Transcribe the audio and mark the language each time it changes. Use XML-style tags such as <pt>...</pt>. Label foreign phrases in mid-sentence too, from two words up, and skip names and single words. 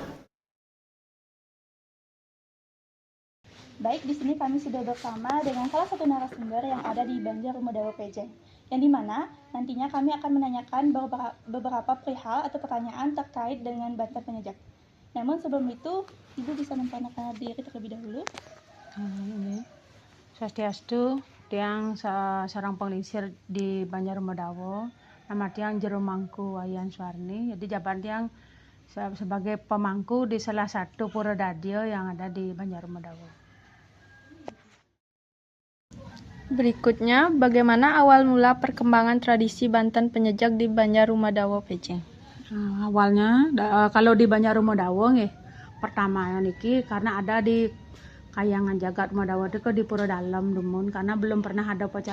<id>Baik, di sini kami sudah bersama dengan salah satu narasumber yang ada di Banjar Rumedawo Pejen, yang dimana nantinya kami akan menanyakan beberapa perihal atau pertanyaan terkait dengan Banten Penyejak. Namun sebelum itu, Ibu bisa memperkenalkan diri terlebih dahulu. Swastiastu, tiang seorang penglingsir di Banjar Rumedawo. Nama tiang Jerumangku Wayan Suwarni. Jadi jabat tiang sebagai pemangku di salah satu pura dadio yang ada di Banjar Rumedawo. Berikutnya, bagaimana awal mula perkembangan tradisi Banten Penyejak di Banjar Rumedawo Pejen? Awalnya kalau di Banjar Rumedawo pertama niki karena ada di Kayangan Jagat Rumedawo itu di Pura Dalam Dumun, karena belum pernah ada upacara.</id>